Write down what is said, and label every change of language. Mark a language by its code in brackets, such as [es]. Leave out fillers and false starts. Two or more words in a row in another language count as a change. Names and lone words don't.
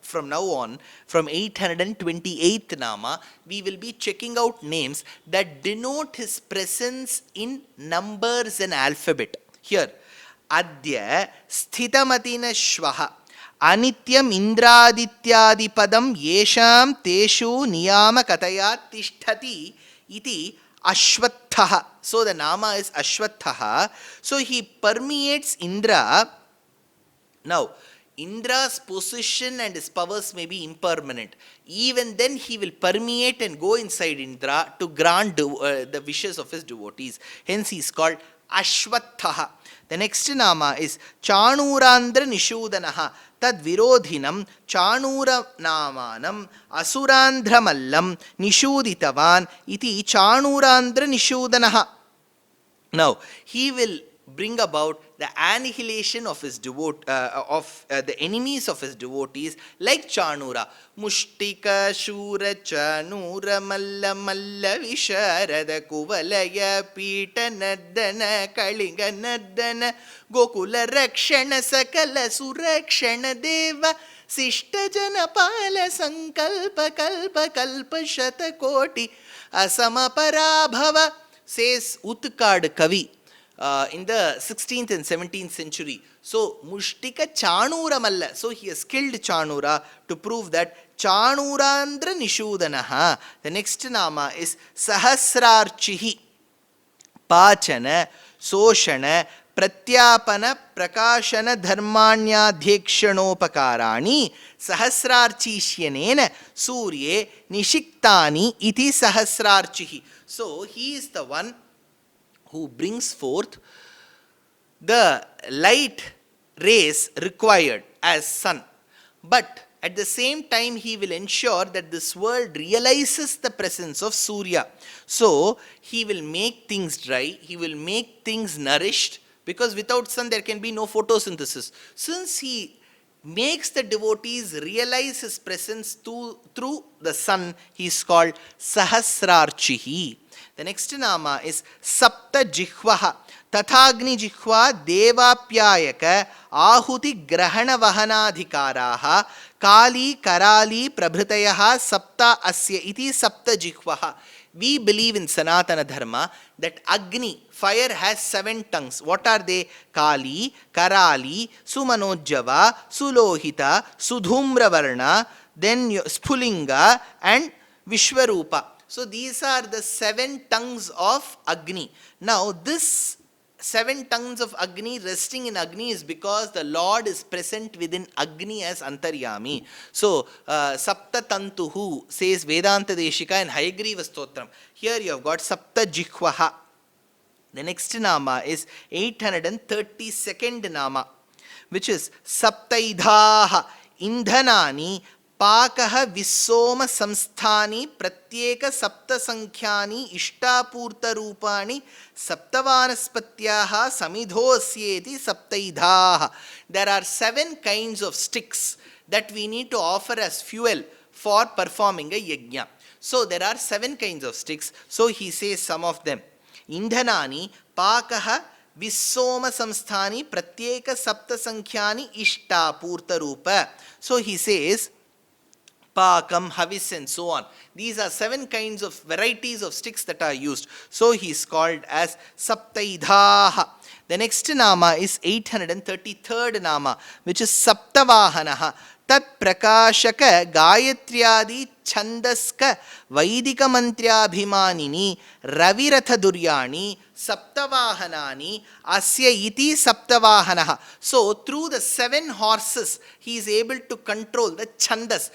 [en] from now on, from 828th Nama, we will be checking out names that denote his presence in numbers and alphabet. Here, [sa] अद्य स्थितमतिना श्वः अनित्यम् इन्द्रादित्यादिपदम् येषाम् तेषु नियम कतया तिष्ठति इति अश्वत्थः. [en] So the Nama is Ashwathaha. So he permeates Indra. Now, Indra's position and his powers may be impermanent. Even then, he will permeate and go inside Indra to grant the wishes of his devotees. Hence, he is called Ashwathaha. The next Nama is Chanurandra Nishudanaha. [sa] तद् विरोधिनम् चाणूर नामानम् असुरान्ध्रमल्लम् निषूदितवान् इति चाणूरान्ध्र निषूदनः. [en] Now, he will bring about the annihilation of his the enemies of his devotees, like Chanura. [sa] मुष्टिक शूर चाणूर मल्ल मल्ल विशारद कुवलय पीत नद्दन कालिङ्ग नद्दन गोकुल रक्षण सकल सुरक्षण देव शिष्ट जनपाल सङ्कल्प कल्प कल्प शत कोटि असमपराभव, says Utkad Kavi. [en] In the 16th and 17th century. So, Mushtika Chanura Malla. So, he has killed Chanura to prove that Chanurandra Nishudanaha. The next Nama is Sahasrarchihi. [sa] पचन शोषण प्रत्यापन प्रकाशन धर्मान्याध्यक्षणोपकाराणि सहस्रार्चिष्यनेन सूर्ये निषिक्तानि इति सहस्रार्चिः. [en] So, he is the one who brings forth the light rays required as sun. But at the same time, he will ensure that this world realizes the presence of Surya. So, he will make things dry, he will make things nourished, because without sun there can be no photosynthesis. Since he makes the devotees realize his presence through the sun, he is called Sahasrarchihi. The next Nama is Sapta Jihvaha. [sa] तथाग्नि जिह्वा देवाप्यायक आहुति ग्रहण वहनाधिकारः काली कराली प्रभृतयः सप्त अस्य इति सप्त जिह्वः. [en] We believe in Sanatana Dharma that Agni, fire, has 7 tongues. What are they? Kali, Karali, Sumanojjava, Sulohita, Sudhumravarna, then Spulinga and Vishwarupa. So these are the 7 tongues of Agni. Now this 7 tongues of Agni resting in Agni is because the Lord is present within Agni as Antaryami. So Sapta Tantuhu, says Vedanta Deshika and Hayagriva Stotram. Here you have got Sapta Jihvaha. The next Nama is 832nd Nama, which is [sa] सप्तैधाः इन्धनानि पाकः विस्सोम संस्थानि प्रत्येक सप्त संख्यानि इष्टापूर्त रूपाणि सप्तवनस्पत्यः समिधोस्येति सप्तैधाः. [en] There are 7 kinds of sticks that we need to offer as fuel for performing a yajna. So there are 7 kinds of sticks. So he says some of them. [sa] इन्धनानि पाकः विस्सोम संस्थानि प्रत्येक सप्त संख्यानि इष्टापूर्त रूप. [en] So he says Pakam, Havis and so on. These are 7 kinds of varieties of sticks that are used. So he is called as Saptaidhaha. The next Nama is 833rd Nama, which is Saptavahanaha. [sa] तत् प्रकाशक गायत्र्यादि छन्दस्क वैदिक मन्त्र्यभिमानिनी रविरथ धुर्याणि सप्तवाहनानि अस्य इति सप्तवाहनः. [en] So through the 7 horses, he is able to control the Chandas.